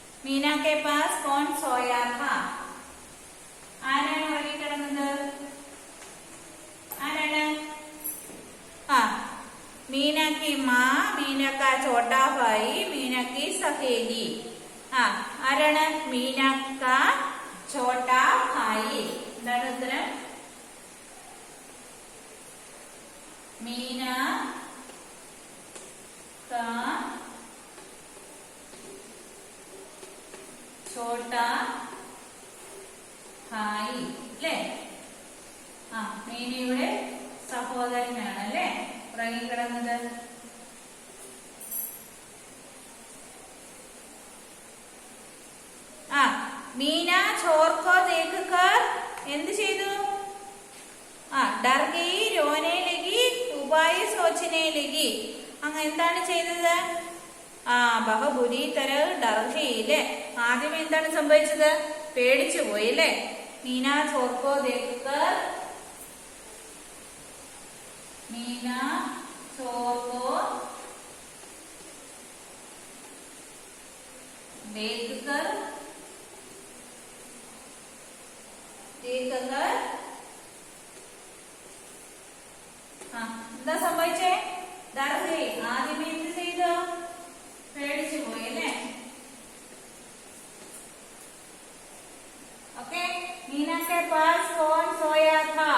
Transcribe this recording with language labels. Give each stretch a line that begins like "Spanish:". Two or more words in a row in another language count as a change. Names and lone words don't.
Hindi: मीना के पास कौन सोया था?
Malayalam: ആരാണ് ഉറങ്ങിക്കിടന്നത്? ആരാണ്? ആ,
Hindi: मीना की माँ, मीना का छोटा भाई, मीना की सहेली.
Malayalam: ആ, ആരാണ്?
Hindi: मीना का छोटा भाई.
Malayalam: എന്താണ് ഉത്തരം?
Hindi: मीना का छोटा ഭായി അല്ലേ?
Malayalam: ആ, മീനയുടെ സഹോദരനാണ് അല്ലേ ഉറങ്ങിക്കിടന്നത്. ആ, മീന
Hindi: चोर को देखकर
Malayalam: എന്ത് ചെയ്തു?
Hindi: आ, डर गई, रोने लगी, उपाय सोचने लगी.
Malayalam: അങ്ങ് എന്താണ് ചെയ്തത്? ആ,
Hindi: बहुत बुरी तरह डर गई
Malayalam: അല്ലേ? ആദ്യം എന്താണ് സംഭവിച്ചത്? പേടിച്ചു പോയി അല്ലേ?
Hindi: मीना चोर को देखकर, मीना चोर को देखकर
Malayalam: എന്താ സംഭവിച്ചേ? ദർഹി ആദ്യമേ എന്ത് ചെയ്തു? പേടിച്ചു പോയി അല്ലേ?
Hindi: ओके, मीना के पास कौन सोया था?